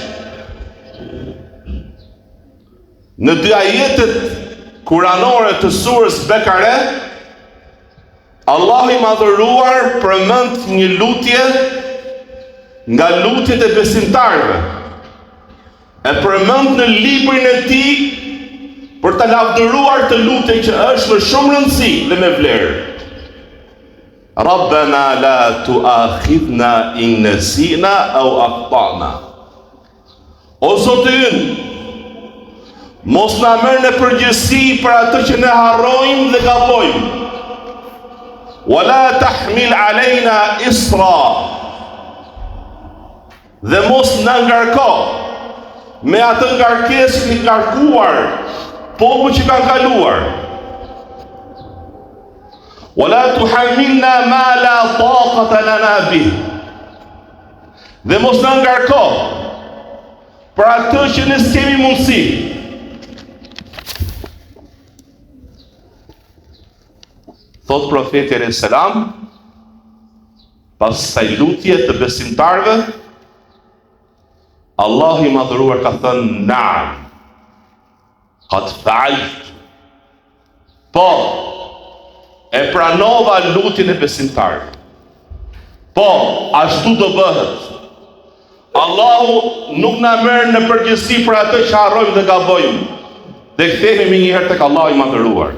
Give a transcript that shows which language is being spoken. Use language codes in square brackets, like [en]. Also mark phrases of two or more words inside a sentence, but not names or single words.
[sq] Në dy ajetet kuranore të surës Bekare, Allahu i madhëruar përmend një lutje nga lutjet e besimtarëve. E përmend në librin e tij për të lavdëruar të lutje që është me shumë rëndësi dhe me vlerë. [ar] ربنا لا تؤاخذنا إن نسينا أو أخطأنا. [sq] O Zoti ynë, mos na merr në përgjegjësi për atë që ne harrojmë dhe gabojmë. [ar] ولا تحمل علينا إصرا, [sq] dhe mos na ngarko me atë ngarkesë që ngarkuar popull që kanë kaluar. [ar] ولا تحملنا ما لا طاقة لنا به. [sq] Dhe mos na ngarko për atë që ne s'kemi mundësi. Thot profeti [ar] عليه السلام, [sq] pas saj lutje të besimtarve, Allahu i madhëruar ka thënë [ar] نعم قد فعلت. [sq] Po, e pranova lutjen e besimtarve. Po, ashtu do bëhet. Allahu nuk na merr në përgjegjësi për atë që harrojmë dhe gabojmë, dhe kthehemi njëherë tek Allahu i madhëruar.